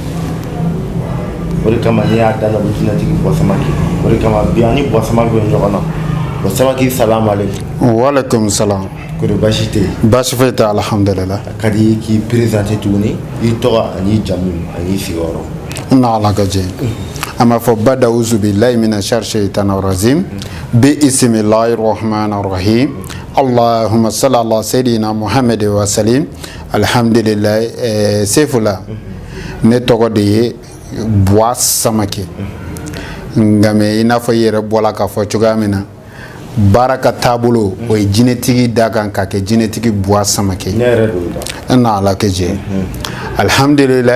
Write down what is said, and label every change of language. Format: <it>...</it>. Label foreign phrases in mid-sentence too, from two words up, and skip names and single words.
<bm>o de kama ne y'a da la jinɛtigi Buwa Samake o de kama bi ani Buwa Samake bɛ ɲɔgɔn na Buwa Samake</bm> <ar>السلام عليكم. وعليكم السلام.</ar> <bm>Kɔri baasi tɛ yen. Baasi foyi tɛ alhamdulilah. A ka di k'i présenté tuguni i tɔgɔ ani jamu ani sigiyɔrɔ. Na ala ka jɛ. An b'a fɔ</bm> <ar>bada أعوذ بالله من شر الشيطان الرجيم بسم الله الرحمن الرحيم. اللهم صل على سيدنا محمد وسلم. Alhamdulillah.</ar> <bm>Sefula ne tɔgɔ de ye Buwa Samake nka mɛ i n'a fɔ i yɛrɛ bɔla k'a fɔ cogoya min na baara ka taabolo o ye jinɛtigi da kan ka kɛ jinɛtigi Buwa Samake. Ne yɛrɛ don da. Na ala ka jɛ. Alhamdulillah.</bm>